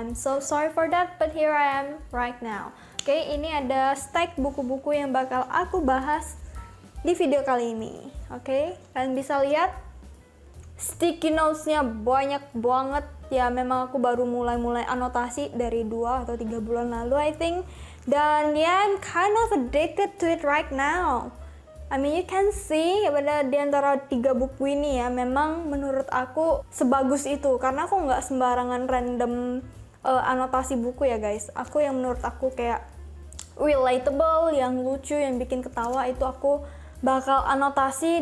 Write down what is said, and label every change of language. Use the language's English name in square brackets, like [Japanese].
[English] I'm so sorry for that, but here I am right now. [Indonesian] Oke, ini ada stack buku-buku yang bakal aku bahas di video kali ini. Oke, kalian bisa lihat sticky notes-nya banyak banget. Ya, memang aku baru mulai anotasi dari 2 atau 3 bulan lalu, [English] I think. [Indonesian] Dan ya, [English] I'm kind of addicted to it right now. I mean, you can see [Indonesian] pada di antara 3 buku ini ya, memang menurut aku sebagus itu. Karena aku nggak sembarangan random anotasi buku ya guys. Aku yang menurut aku kayak relatable, yang lucu, yang bikin ketawa itu aku bakal anotasi.